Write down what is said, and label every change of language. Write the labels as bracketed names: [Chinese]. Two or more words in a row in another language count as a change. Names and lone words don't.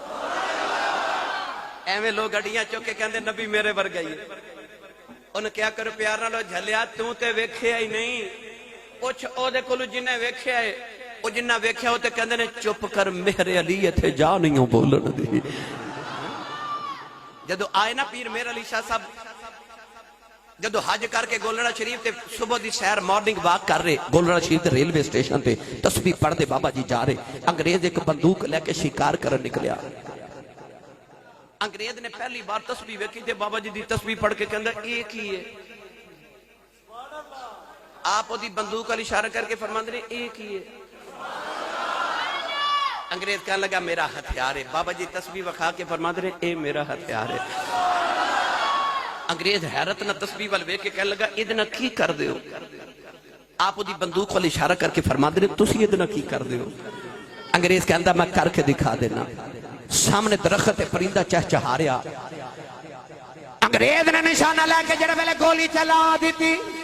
[Punjabi] ایویں لوگ اڈیاں چوک کے کہندے نبی میرے ورگا ہی ان کیا کرو پیار نال جھلیا تو تے ویکھیا ہی نہیں پوچھ او دے کولوں جنہیں ویکھیا ہے او جنہ ویکھیا او تے کہندے نے چپ کر میرے علی ایتھے جا نہیں بولن دی جدو آئے نا پیر میر علی شاہ صاحب جدو حج کر کے گولڑا شریف تے صبح دی سیر [English] morning walk [Punjabi] کر رہے گولڑا شریف تے ریلوے سٹیشن تے تسبیح پڑھ دے بابا جی جا رہے انگریز ایک بندوق لے کے شکار کرن نکلیا انگریز نے پہلی بار تسبیح ویکھی تے بابا جی دی تسبیح پڑھ کے کہندا ایک ہی ہے آپ دی بندوق علی اشارہ کر کے فرماندے نے ایک ہی ہے انگریز کہنے لگا میرا ہتھیار ہے بابا جی تسبیح وکھا کے فرماندے نے اے میرا ہتھیار ہے انگریز حیرت نہ تسبیح وال ویکھ کے کہنے لگا ادنا کی کر دیو آپ دی بندوق وال اشارہ کر کے فرماندے نے تسی ادنا کی کر دیو انگریز کہندا میں کر کے دکھا دینا سامنے درخت پرندہ چہچہا رہا انگریز نے نشانہ لے کے جڑے ویلے گولی چلا دیتی